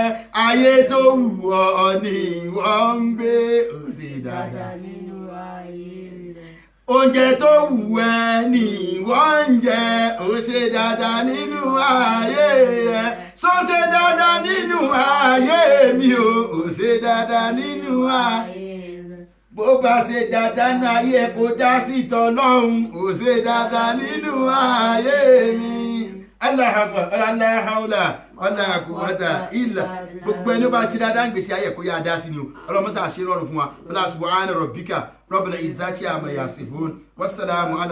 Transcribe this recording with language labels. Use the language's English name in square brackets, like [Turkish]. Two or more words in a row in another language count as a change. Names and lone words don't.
[Yoruba] ayé tó wù ọ́ ni wọ́n ń gbé ó ṣe dáadáa nínú ayé rẹ oúnjẹ tó wù ẹ́ ni wọ́n ń jẹ ó ṣe dáadáa nínú ayé rẹ sọ ṣe dáadáa nínú ayé mi o ó ṣe dáadáa nínú ayé rẹ bó bá ṣe dáadáa nínú ayé kó dá sí tọlọ́hun ó ṣe dáadáa nínú ayé mi. [Arabic] الله أكبر لا حول ولا قوة إلا [Yoruba] gbogbo ẹni bá ti dáadáa ń gbèsè ayé kó yá dá sí ni o ọlọ́mọsá àṣírọ̀rùn fún wa [Arabic] سبحان ربك رب العزة عما يصفون والسلام على